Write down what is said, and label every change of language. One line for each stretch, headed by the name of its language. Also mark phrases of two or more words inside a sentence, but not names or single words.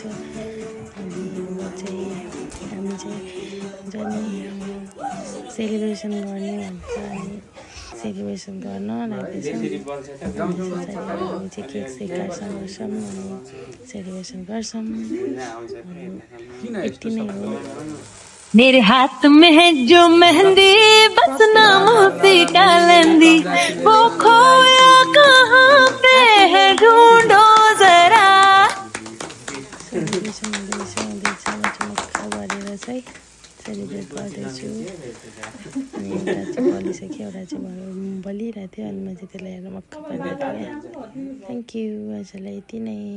Nepali: अनि हामी चाहिँ जति सेलिब्रेसन गर्ने भन्छ अनि सेलिब्रेसन गर्न लाग्दैछौँ। हामी चाहिँ केक सेक काट्छौँ अनि सेलिब्रेसन गर्छौँ। यति नै हो।
Hindi: मेरे हाथ में है जो मेहंदी, बस नाम पे कालंदी, वो खोया कहाँ पे है ढूंढो जरा।
Nepali: सेलिब्रेसन हुँदैछ मक्का गरेर चाहिँ सेलिब्रेट गर्दैछु। अनि एउटा चाहिँ बलिसक्यो, एउटा चाहिँ बलिरहेको थियो। अनि म चाहिँ त्यसलाई हेरेर मक्का परिरहेको थिएँ।
English: thank you.
Nepali: आजलाई यति नै।